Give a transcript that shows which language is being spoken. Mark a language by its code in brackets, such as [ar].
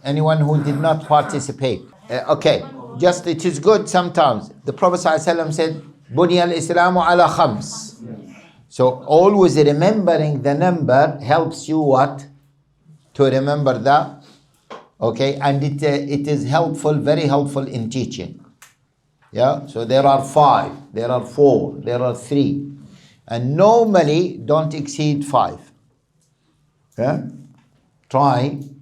[en] Anyone who did not participate? Okay. Just it is good sometimes. The Prophet ﷺ said, [ar] بُنِيَ الْإِسْلَامُ عَلَى خَمْسٍ. [en] So always remembering the number helps you what? To remember that. Okay. And it is helpful, very helpful in teaching. Yeah. So there are 5, there are 4, there are 3. And normally don't exceed 5. Yeah? Try.